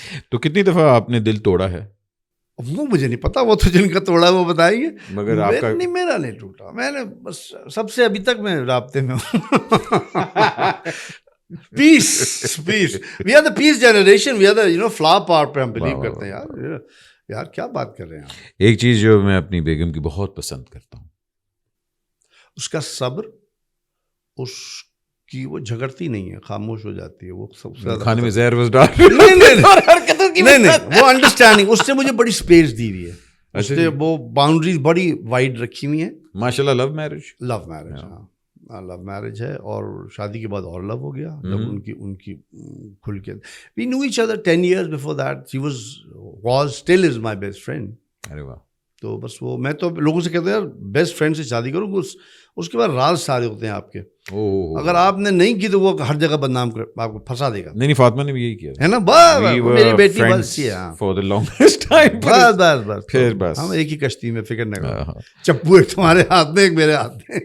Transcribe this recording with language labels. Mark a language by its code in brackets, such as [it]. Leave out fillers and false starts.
[ur] تو کتنی دفعہ آپ نے دل توڑا ہے؟ وہ مجھے نہیں پتا, وہ تو جن کا توڑا وہ بتائیں گے. مگر آپ کا نہیں, میرا نہیں ٹوٹا, میں نے بس سب سے ابھی تک میں رابطے میں ہوں. [en] peace we are the peace generation, we are the flower power [ur] پہ ہم بلیو کرتے ہیں. یار کیا بات کر رہے ہیں آپ. ایک چیز جو میں اپنی بیگم کی بہت پسند کرتا ہوں, اس کا صبر, اس کی وہ جھگڑتی نہیں ہے, خاموش ہو جاتی ہے. وہ سب سے زیادہ کھانے میں زہر وز ڈال نہیں, وہ انڈرسٹینڈنگ, اس نے مجھے بڑی اسپیس دی ہوئی ہے. اس نے وہ باؤنڈریز بڑی وائڈ رکھی ہوئی ہیں. ماشاء اللہ. لو میرج ہاں لو میرج ہے, اور شادی کے بعد اور لو ہو گیا جب ان کی کھل کے. [en] We know each other 10 years before that. She was still is my best friend. [ur] ارے واہ. تو بس وہ, میں تو لوگوں سے کہتا ہوں یار بیسٹ فرینڈ سے شادی کرو, اس کے بعد راز سارے ہوتے ہیں آپ کے. اگر آپ نے نہیں کی تو وہ ہر جگہ بدنام کر, آپ کو پھنسا دے گا. نہیں, فاطمہ نے بھی یہی کیا ہے نا, میری بیٹی بس [en] For the longest time. [ur] بس ہم ایک ہی کشتی میں, فکر نہ کرو. چپو ایک تمہارے ہاتھ میں, ایک میرے ہاتھ میں.